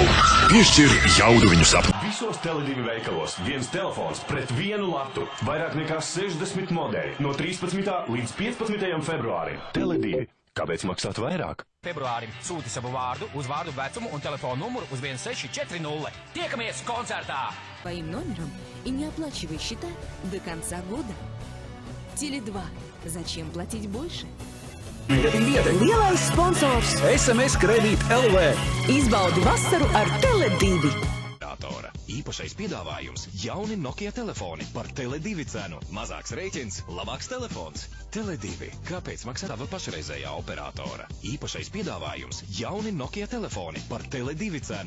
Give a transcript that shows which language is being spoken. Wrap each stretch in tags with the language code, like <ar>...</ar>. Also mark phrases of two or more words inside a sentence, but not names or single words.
<lv>Piešķir jauduviņu sapni. Visos Tele2 veikalos viens telefons pret vienu latu. Vairāk nekā 60 modeļi no 13. līdz 15. februārim. Tele2. Kāpēc maksāt vairāk? Februārim sūti savu vārdu, uzvārdu, vecumu un telefonu numuru uz 1640. Tiekamies koncertā!</lv> <ru>Твоим номером и не оплачивай счета до конца года. Теле2. Зачем платить больше?</ru> <lv>Lielais sponsors SMS Kredīt LV. Izbaudi vasaru ar Tele2. Īpašais piedāvājums – jauni Nokia telefoni par Tele2 cenu. Mazāks rēķins, labāks telefons. Tele2. Kāpēc maksā tava pašreizējā operatora? Īpašais piedāvājums – jauni Nokia telefoni par Tele2 cenu.</lv>